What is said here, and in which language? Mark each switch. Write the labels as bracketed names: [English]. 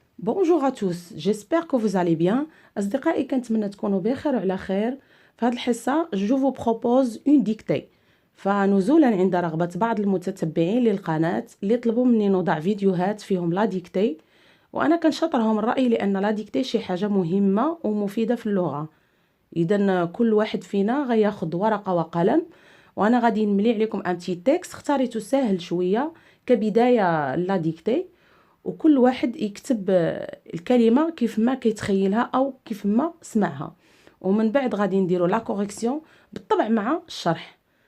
[French] Bonjour à tous, j'espère que vous allez bien. [Arabic] أصدقائي كنتمنى تكونوا بخير وعلى خير. في هذه الحصة [French] je vous propose une dictée. [Arabic] فنزولا عند رغبة بعض المتتبعين للقناة اللي طلبوا مني نوضع فيديوهات فيهم لا ديكتي، وأنا كنشطرهم الرأي لأن لا ديكتي شي حاجة مهمة ومفيدة في اللغة. إذا كل واحد فينا غياخد ورقة وقلم، وأنا غادي نملي عليكم ان بتي تكست اختاريته سهل شوية كبداية لا ديكتي، وكل واحد يكتب الكلمة كيف ما كيتخيلها أو كيف ما سمعها، ومن بعد غادي نديرو لا كوريكسيون بالطبع مع الشرح.